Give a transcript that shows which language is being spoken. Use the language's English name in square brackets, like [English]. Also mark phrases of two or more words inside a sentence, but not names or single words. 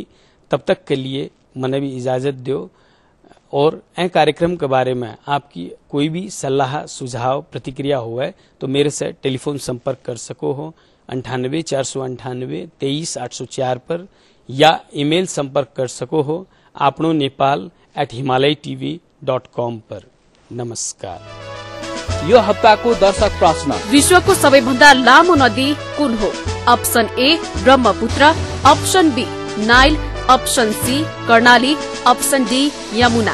[Rajasthani] तब तक के लिए मने भी इजाजत दो। और ए कार्यक्रम के बारे में आपकी कोई भी सलाह सुझाव प्रतिक्रिया हो तो मेरे से टेलीफोन संपर्क कर सको हो 98 498 23 804 पर, या ईमेल संपर्क कर सको हो आपनो nepal@himalaytv.com पर। [Nepali] नमस्कार। यो हप्ताको दर्शक प्रश्न, विश्वको सबैभन्दा लामो नदी कुन हो? अप्सन ए ब्रह्मपुत्र, अप्सन बी नाइल, अप्सन सी कर्णाली, अप्सन डी यमुना।